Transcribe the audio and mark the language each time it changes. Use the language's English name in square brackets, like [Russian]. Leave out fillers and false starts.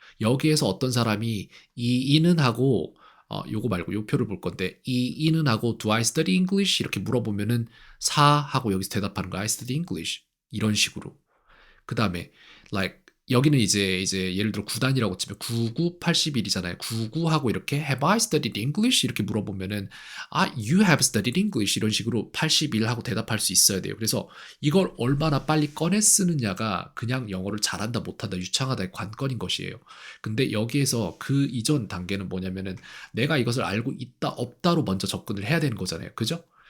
[Korean] 여기에서 어떤 사람이 이 이는 하고 요거 말고 요 표를 볼 건데 이 이는 하고 [English] do I study English [Korean] 이렇게 물어보면은 4 하고 여기서 대답하는 거 [English] I study English [Korean] 이런 식으로. 그 다음에 like 여기는 이제 예를 들어 9단이라고 치면 99, 81이잖아요. 99하고 이렇게 [English] Have I studied English? [Korean] 이렇게 물어보면은 [English] You have studied English [Korean] 이런 식으로 81하고 대답할 수 있어야 돼요. 그래서 이걸 얼마나 빨리 꺼내 쓰느냐가 그냥 영어를 잘한다 못한다 유창하다의 관건인 것이에요. 근데 여기에서 그 이전 단계는 뭐냐면은 내가 이것을 알고 있다 없다로 먼저 접근을 해야 되는 거잖아요. 그죠?